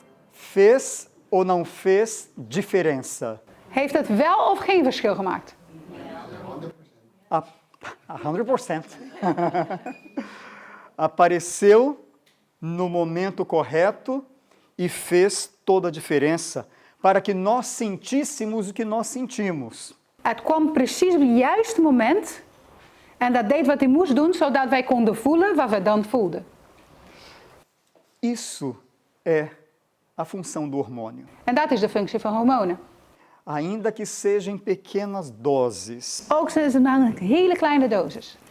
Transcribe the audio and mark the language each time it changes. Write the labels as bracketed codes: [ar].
[pt] Fez ou não fez diferença? [nl] Heeft het wel of geen verschil gemaakt? [pt] A 100%. Apareceu no momento correto e fez toda a diferença para que nós sentíssemos o que nós sentimos. [nl] Het kwam precies op het juiste moment. En dat deed wat hij moest doen, zodat wij konden voelen wat we dan voelden. [pt] Isso é a função do hormônio. [nl] En dat is de functie van hormonen. [pt] Ainda que seja em pequenas doses, [nl] Ook zijn ze maar een hele kleine dosis.